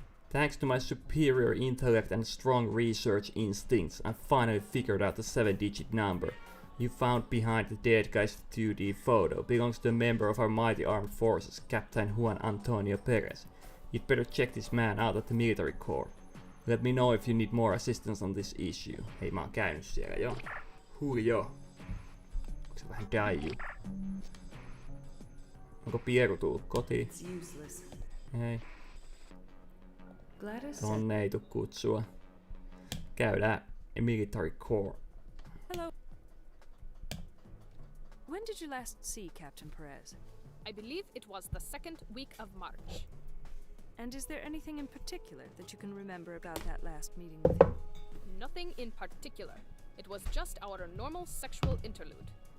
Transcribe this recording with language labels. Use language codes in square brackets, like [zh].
[en] Thanks to my superior intellect and strong research instincts, I finally figured out the 7-digit number you found behind the dead guy's 2D photo belongs to a member of our mighty armed forces, Captain Juan Antonio Perez. You'd better check this man out at the military corps. Let me know if you need more assistance on this issue. [fi] Hei, mä oon käynyt siellä jo. Julio. Onko se vähän daiju? Onko Pieru tullut kotiin? Ei. Tonne ei tuu kutsua. Käydään [en] military corps. Hello. When did you last see Captain Perez? I believe it was the second week of March. And is there anything in particular that you can remember about that last meeting with him? Nothing in particular. It was just our normal sexual interlude.